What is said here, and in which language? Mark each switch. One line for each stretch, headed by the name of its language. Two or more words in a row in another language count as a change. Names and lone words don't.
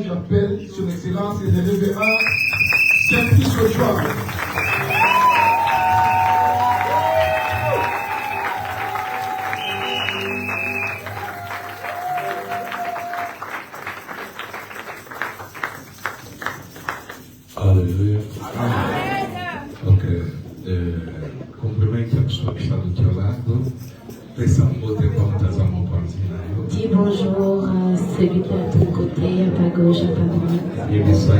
French: J'appelle son excellence et le révérend Saint-Fils Joshua. Alléluia. Ok.
Portuguese: Cumprimento a pessoa que está do teu lado.
French: Dis bonjour à celui qui est à ton côté, à ta gauche, à ta droite. Et